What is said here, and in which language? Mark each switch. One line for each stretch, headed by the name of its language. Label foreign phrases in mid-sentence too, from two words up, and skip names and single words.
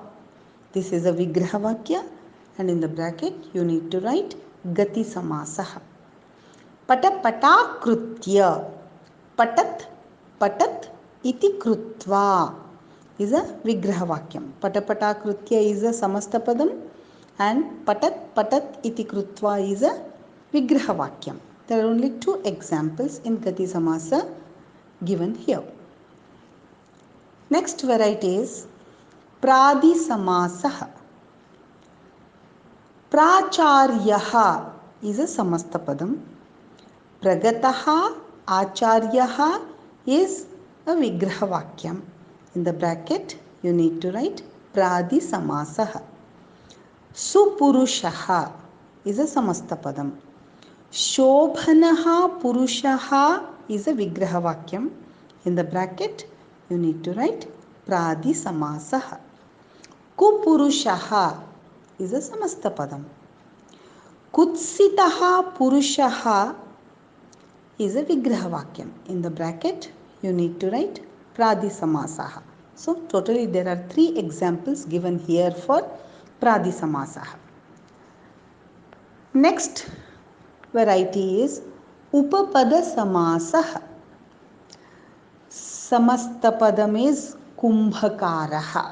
English: This is a Vigrahavakya, and in the bracket you need to write
Sanskrit: Gati Samasaha. Pata Krutya. Patat iti Krutva
English: is a
Sanskrit: Vigrahavakyam. Pata Krutya
English: is a
Sanskrit: Samastapadam, and Patat iti Krutva
English: is a
Sanskrit: Vigrahavakyam.
English: There are only two examples in
Sanskrit: Gati Samasa
English: given here. Next variety is
Sanskrit: Pradi Samasaha.
English: Pracharyaha is a Samastapadam.
Sanskrit: Pragataha Acharyaha
English: is a
Sanskrit: Vigrahavakyam.
English: In the bracket you need to write
Sanskrit: Pradi Samasaha.
English: Supurushaha is a Samastapadam.
Sanskrit: Shobhanaha Purushaha
English: is a
Sanskrit: Vigrahavakyam.
English: In the bracket you need to write
Sanskrit: Pradi Samasaha.
English: Kupurushaha is a Samastapadam.
Sanskrit: Kutsitaha Purushaha
English: is a
Sanskrit: Vigrahavakyam.
English: In the bracket you need to write
Sanskrit: Pradi Samasaha.
English: So totally there are 3 examples given here for
Sanskrit: Pradi Samasaha.
English: Next variety is
Sanskrit: Upapada Samasaha.
English: Samastapadam is Kumbhakaraha.